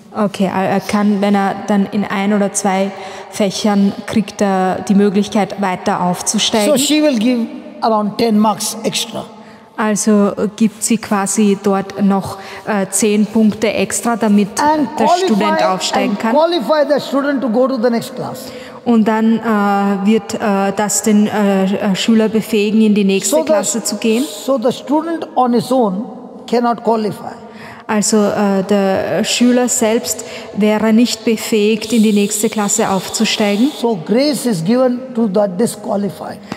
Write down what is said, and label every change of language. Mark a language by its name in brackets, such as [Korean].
[German] Okay, er kann, wenn er dann in 1 oder 2 Fächern kriegt er die Möglichkeit weiter aufzusteigen. [English] So she will give around 10 marks extra. [German] Also gibt sie quasi dort noch 10 Punkte extra, damit der Student aufsteigen kann. [English] Qualify the student to go to the next class. [German] Und dann wird das den Schüler befähigen, in die nächste Klasse zu gehen. [English] So the student on his own cannot qualify. [German] Also der Schüler selbst wäre nicht befähigt, in die nächste Klasse aufzusteigen. [English] So grace is given to the disqualified.